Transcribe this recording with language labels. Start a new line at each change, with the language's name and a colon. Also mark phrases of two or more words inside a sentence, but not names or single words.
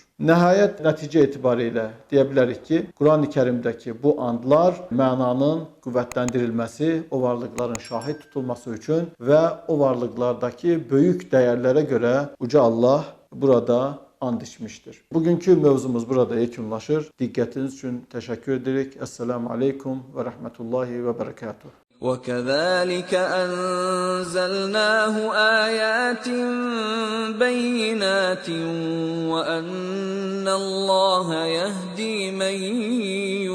Azerbaijani: Nəhayət, nəticə etibarilə deyə bilərik ki, Quran-ı Kərimdəki bu andlar mənanın qüvvətləndirilməsi, o varlıqların şahid tutulması üçün və o varlıqlardakı böyük dəyərlərə görə uca Allah burada and içmişdir. Bugünkü mövzumuz burada yekunlaşır. Diqqətiniz üçün təşəkkür edirik.
Arabic: السلام عليكم و رحمة الله و بركاته. وَكَذَلِكَ أَنزَلْنَاهُ آيَاتٍ بَيِّنَاتٍ وَأَنَّ اللَّهَ يَهْدِي مَن